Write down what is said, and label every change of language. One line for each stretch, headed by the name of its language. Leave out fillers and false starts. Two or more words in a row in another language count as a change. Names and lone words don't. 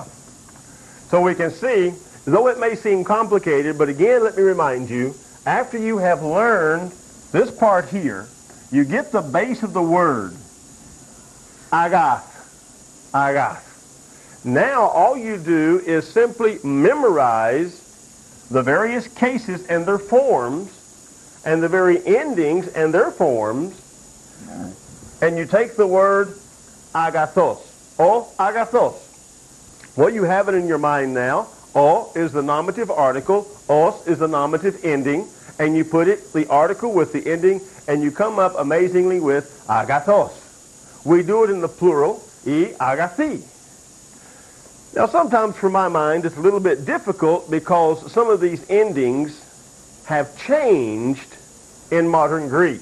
English: So we can see, though it may seem complicated, but again, let me remind you, after you have learned this part here, you get the base of the word, agath, agath. Now all you do is simply memorize the various cases and their forms, and the very endings and their forms, and you take the word agathos,
Greek: ο αγαθός.
English: Well, you have it in your mind now. O is the nominative article, os is the nominative ending, and you put it, the article with the ending, and you come up amazingly with agathos. We do it in the plural,
Greek: οι αγαθοί.
English: Now sometimes for my mind it's a little bit difficult because some of these endings have changed in modern Greek.